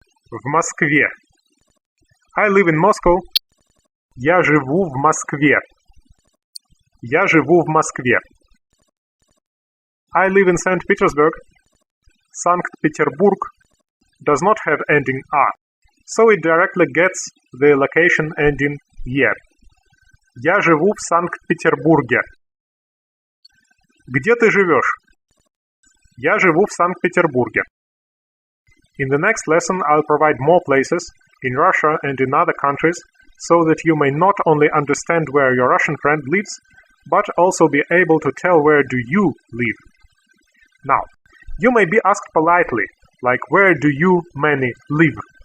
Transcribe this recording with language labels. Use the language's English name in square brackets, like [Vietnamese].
[Russian] В Москве. [English] I live in Moscow. [Russian] Я живу в Москве. Я живу в Москве. [English] I live in St. Petersburg. Санкт-Петербург does not have ending a, so it directly gets the location ending е. [Russian] Я живу в Санкт-Петербурге. Где ты живешь? Я живу в Санкт-Петербурге. [English] In the next lesson, I'll provide more places in Russia and in other countries so that you may not only understand where your Russian friend lives, but also be able to tell where do you live. Now, you may be asked politely, like where do you, many, live?